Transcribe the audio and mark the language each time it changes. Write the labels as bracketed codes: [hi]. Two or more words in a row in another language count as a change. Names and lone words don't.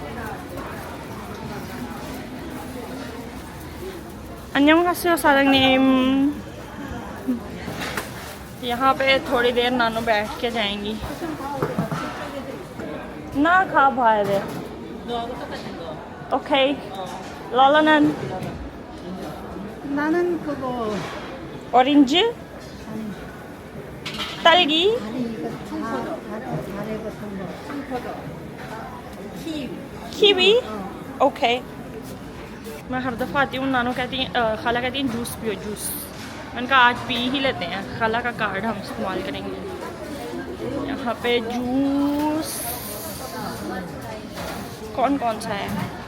[ko] 안녕하세요 사랑님. [hi] यहाँ पे थोड़ी देर नानू बैठ के जाएंगी ना खा भाई रे। ओके लालानन [ko] 나는 그거 ऑरेंज 딸기 아니 이거 다래 같은 거 कीवी। [hi] ओके मैं हर दफ़ा आती हूँ, नानू कहती हैं, खाला कहती हैं जूस पियो जूस। मैंने कहा आज पी ही लेते हैं, खाला का कार्ड हम इस्तेमाल करेंगे। यहाँ पे जूस कौन कौन सा है?